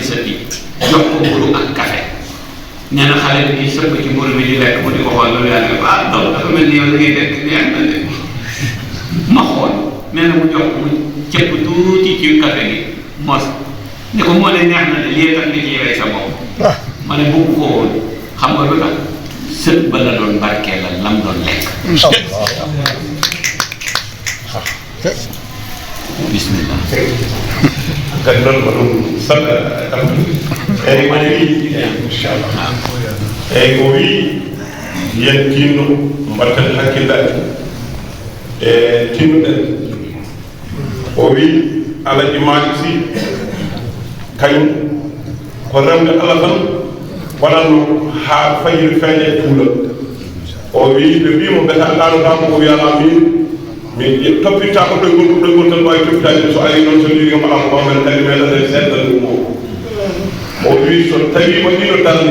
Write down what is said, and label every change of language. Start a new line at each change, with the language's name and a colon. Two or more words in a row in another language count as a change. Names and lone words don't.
Wolof: sa di jox ko mburu ak café nee na xale bi di sëpp ci mburu bi di lekk mu di ko xool loolu yàlla ah donc dafa mel ni yow la ngay lekk neex na de ma xool nee na mu jox mu cëpp tuuti ci café gi mos ne ko moo ne neex na de lii tax nga ciy rey sa bopp ma ne bëgg ko woon xam nga lu tax sët ba la doon barkeelal lam doon lekk bismillah
Fula: kan noon ko ɗum saɗa eyyi mane wi inchallah eyyi o wi yen tinno mbatten hakkillade e tinnuɗen o wi Alaji Malick Sy kañum ko remde Allah tan waɗatno ha fayiri feeñe e tuulal o wi ɓe mbimo mbeta ɗanotama o wiyama min toppitako ɗoygol tan wawi toppitade so ari noon so liwi mbaɗa ko men kadi meɗen seeɗan ɗum o wi so tawima ɗino darde